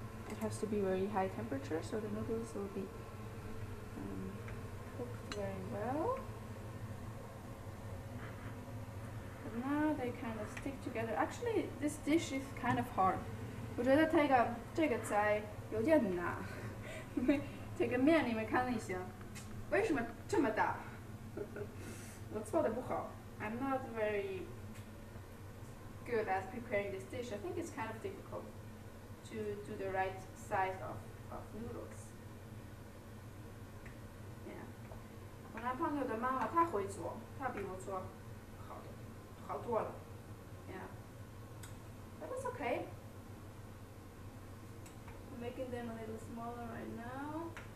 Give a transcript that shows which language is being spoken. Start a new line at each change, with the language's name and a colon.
English: It has to be very high temperature so the noodles will be cooked very well. Now they kind of stick together. Actually, this dish is kind of hard.
Chinese: 我觉得这个菜有点难，因为这个面你们看一下，为什么这么大？我做的不好。
English: I'm not very good at preparing this dish. I think it's kind of difficult to do the right size of noodles. Yeah.
Chinese: 我男朋友的妈妈她会做，她比我做好多了。
English: Yeah. But it's okay. I'm making them a little smaller right now.